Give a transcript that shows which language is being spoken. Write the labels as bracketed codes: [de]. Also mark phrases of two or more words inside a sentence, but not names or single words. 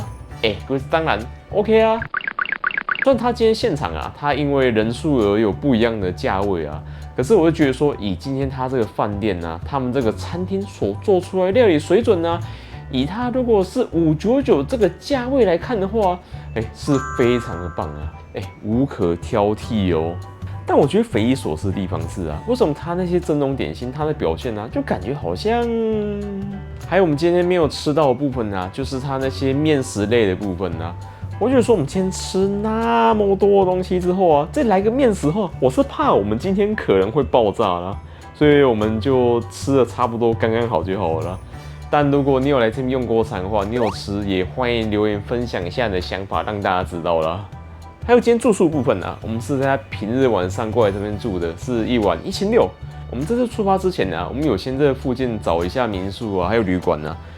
[zh] 各位當然 OK 啊。但他今天現場啊，他因為人數而有不一樣的價位啊。可是我就覺得說，以今天他這個飯店啊，他們這個餐廳所做出來的料理水準呢、啊，以他如果是599這個價位來看的話，是非常的棒啊，無可挑剔哦。但我覺得匪夷所思的地方是啊，為什麼他那些蒸籠點心，它的表現呢、啊，就感覺好像，還有我們今天沒有吃到的部分啊，就是他那些麵食類的部分啊。我覺得說我們今天吃那麼多的東西之後啊，再來個麵食後，我是怕我們今天可能會爆炸啦，所以我們就吃的差不多剛剛好就好了。但如果你有來這邊用過餐的話，你有吃也歡迎留言分享一下你的想法，讓大家知道啦。還有今天住宿部分啊，我們是在平日晚上過來這邊住的，是1晚1600。我們這次出發之前呢、啊，我們有先在附近找一下民宿啊，還有旅館啊。